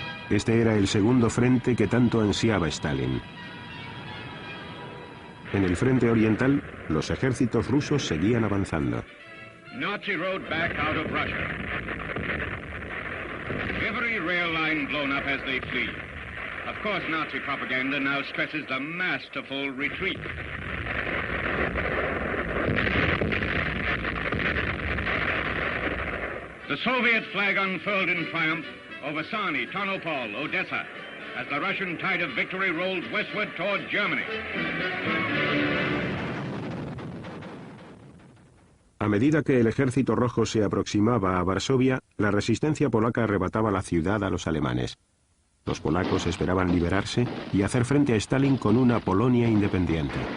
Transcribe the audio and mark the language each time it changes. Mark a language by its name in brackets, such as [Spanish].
[Spanish] Este era el segundo frente que tanto ansiaba Stalin. En el frente oriental, los ejércitos rusos seguían avanzando. [English] Nazi rode back out of Russia. Every rail line blown up as they flee. Of course, Nazi propaganda now stresses the masterful retreat. The Soviet flag unfurled in triumph over Sani, Tarnopol, Odessa, as the Russian tide of victory rolled westward toward Germany. [Spanish] A medida que el ejército rojo se aproximaba a Varsovia, la resistencia polaca arrebataba la ciudad a los alemanes. Los polacos esperaban liberarse y hacer frente a Stalin con una Polonia independiente.